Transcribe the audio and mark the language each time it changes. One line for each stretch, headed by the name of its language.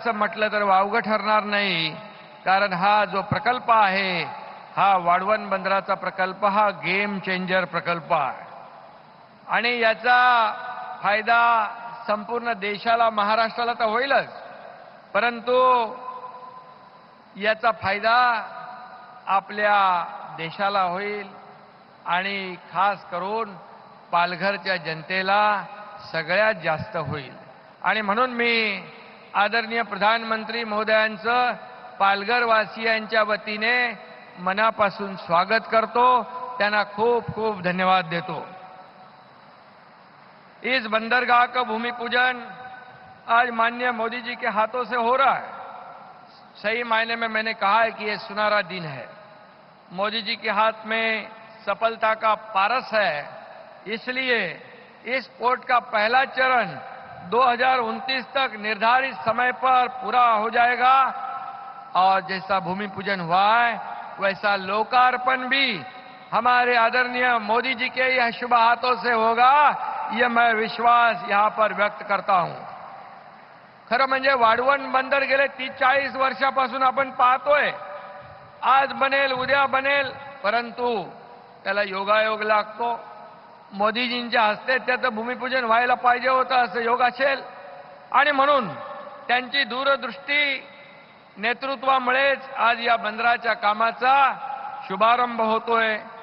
Marathi: असं म्हटलं तर वावगं ठरणार नाही, कारण हा जो प्रकल्प आहे हा वाढवण बंदराचा प्रकल्प हा गेम चेंजर प्रकल्प आहे आणि याचा फायदा संपूर्ण देशाला महाराष्ट्राला तर होईलच, परंतु याचा फायदा आपल्या देशाला होईल आणि खास करून पालघरच्या जनतेला सगळ्यात जास्त होईल। आणि म्हणून मी आदरणीय प्रधानमंत्री महोदयांचं पालघरवासियांच्या वतीने मनापासून स्वागत करतो, त्यांना खूप खूप धन्यवाद देतो।
Hindi: इस बंदरगाह का भूमि पूजन आज माननीय मोदी जी के हाथों से हो रहा है। सही मायने में मैंने कहा है कि ये सुनहरा दिन है। मोदी जी के हाथ में सफलता का पारस है, इसलिए इस पोर्ट का पहला चरण 2029 तक निर्धारित समय पर पूरा हो जाएगा और जैसा भूमि पूजन हुआ है वैसा लोकार्पण भी हमारे आदरणीय मोदी जी के यह शुभ हाथों से होगा, यह मैं विश्वास यहां पर व्यक्त करता हूं।
Marathi: खरं म्हणजे वाढवण बंदर गेले 30-40 वर्षापासून आपण पाहतोय, आज बनेल उद्या बनेल, परंतु त्याला योगायोग लागतो। मोदीजींच्या हस्ते त्याचं भूमिपूजन व्हायला पाहिजे होतं, असं योग असेल आणि म्हणून त्यांची दूरदृष्टी नेतृत्वामुळेच आज या बंदराच्या कामाचा शुभारंभ होतोय।